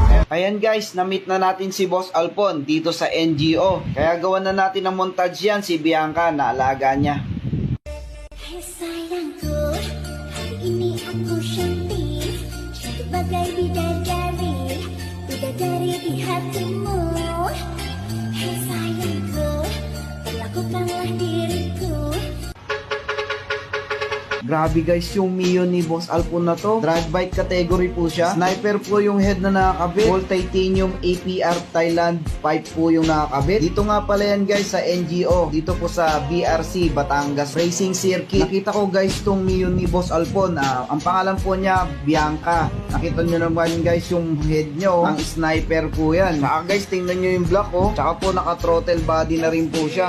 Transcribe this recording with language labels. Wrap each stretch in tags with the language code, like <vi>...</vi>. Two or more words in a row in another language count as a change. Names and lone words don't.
<tl>Ayan guys, na-meet na natin si Boss Alpon dito sa NGO. Kaya gawan na natin ng montage yan si Bianca na alaga niya.</tl> <id>Hey sayangku, hari ini aku cantik, cantik bagai bidadari di hatimu. Hey sayangku, perlakukanlah diriku.</id> <tl>Grabe guys, yung Mio ni Boss Alpon na to,</tl> <en>drag bike category</en> <tl>po siya. Sniper po yung head na nakakabit.</tl> <en>All titanium</en> <tl>APR Thailand pipe po yung nakakabit. Dito nga pala yan guys sa NGO. Dito po sa BRC Batangas Racing Circuit. Nakita ko guys tong Mio ni Boss Alpon. Ang pangalan po niya Bianca. Nakita nyo naman guys yung head nyo. Ang sniper po yan. Saka guys, tingnan nyo yung block oh. Saka po naka</tl> <en>throttle body</en> <tl>na rin po siya.</tl>